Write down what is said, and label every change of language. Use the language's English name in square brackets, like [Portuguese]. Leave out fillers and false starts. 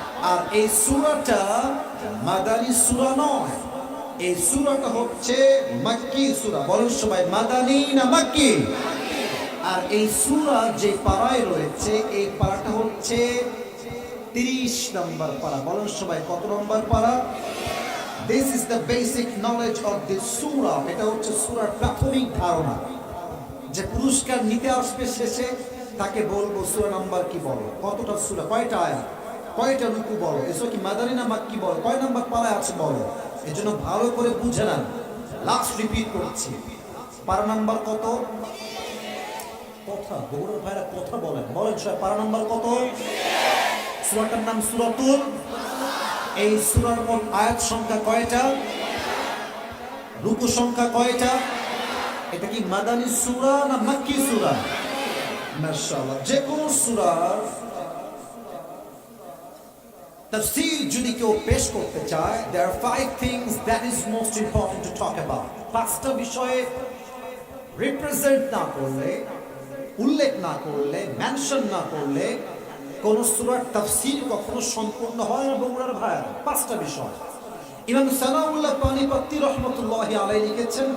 [Bangla] আর এই সূরাটা মাদানী সূরা নয়, এই সূরাটা হচ্ছে মাক্কি সূরা। বলেন সবাই মাদানী না মাক্কি? আর এই সূরা যে পারায় রয়েছে, এই পারাটা হচ্ছে 30 নম্বর পারা। বলেন সবাই কত নম্বর পারা? [English] This is the basic knowledge of this surah। [Bangla] এটা হচ্ছে সূরার প্রাথমিক ধারণা। যে পুরস্কার নিতে আসবে শেষে, তাকে বলবো সূরা নাম্বার কি বলো, কতটা সূরা, কয়টা আয়াত, কয়টা রুকু বলো, এসো কি মাদানী না মাক্কি বলো, কয় নাম্বার পারায় আছে বলো। এজন্য ভালো করে বুঝে নেন। লাস্ট রিপিট করছি, পারা নাম্বার কত? কথা গৌরব ভাইরা কথা বলেন, বলেন সবাই পারা নাম্বার কত? সূরাটার নাম সূরাতুল। এই সূরার মোট আয়াত সংখ্যা কয়টা? রুকু সংখ্যা কয়টা? এটা কি মাদানী সূরা না মাক্কি সূরা? মাশাআল্লাহ। যে কোন সূরার তাফসীর যদি কেউ পেশ করতে চায়, [English] there are 5 things that is most important to talk about। [Bangla] 5টা বিষয়ে রিপ্রেজেন্ট না করলে, উল্লেখ না করলে, মেনশন না করলে কোন সূরার তাফসীর কখনো সম্পূর্ণ হয় না। বগুড়ার ভাইরা 5টা বিষয় ইমাম সানাউল্লাহ পানিপত্তি রাহমাতুল্লাহি আলাইহি লিখেছেন।